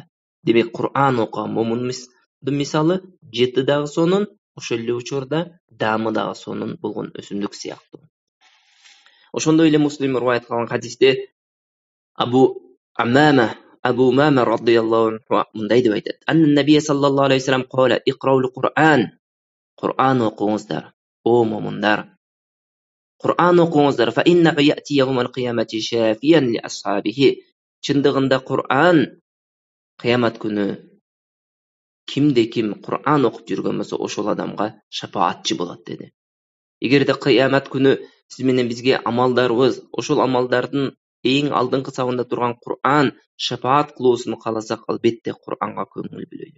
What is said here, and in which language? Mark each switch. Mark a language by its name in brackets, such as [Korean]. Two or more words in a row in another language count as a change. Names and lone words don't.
[Kyrgyz] Демек Qur'an окуган момундун мисалы жыты дагы сонун, ошол эле учурда даамы дагы сонун болгон өсүмдүк сыяктуу. Ошондой эле Муслим риваят кылган хадисте Абу Умама [Arabic] رضي الله عنه [Kyrgyz] мындай деп айтат: [Arabic] أن النبي صلى الله عليه وسلم قال اقرؤوا القرآن. [Kyrgyz] Qur'ан окуңуздар, о момундар. Qur'an окуңуздар, [Arabic] فإنه يأتي يوم القيامة شفيعا لأصحابه. [Kyrgyz] Чындыгында Qur'an кыямат күнү кимде ким Qur'an окуп жүргөн болсо, ошол адамга шафаатчы болот деди. Эгерде кыямат күнү сиз менен бизге амалдарыбыз, ошол амалдардын эң алдыңкы сабында турган Qur'an шафаат кылуусун кааласак, албетте Qur'анга көңүл бөлөйлү.